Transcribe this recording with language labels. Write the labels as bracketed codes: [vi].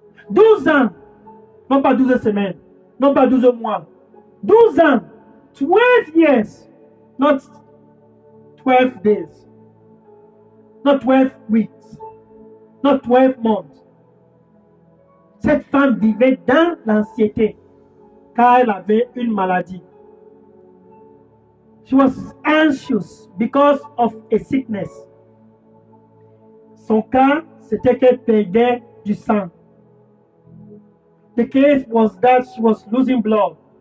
[fr] 12 ans, non pas 12 semaines, non pas 12 mois. 12 ans, [en] 12 years, not 12 days, not 12 weeks, not 12 months. [fr] Cette femme vivait dans l'anxiété car elle avait une maladie. [en] She was anxious because of a sickness. [fr] Son cas, c'était qu'elle perdait du sang. [en] The case was that she was losing blood.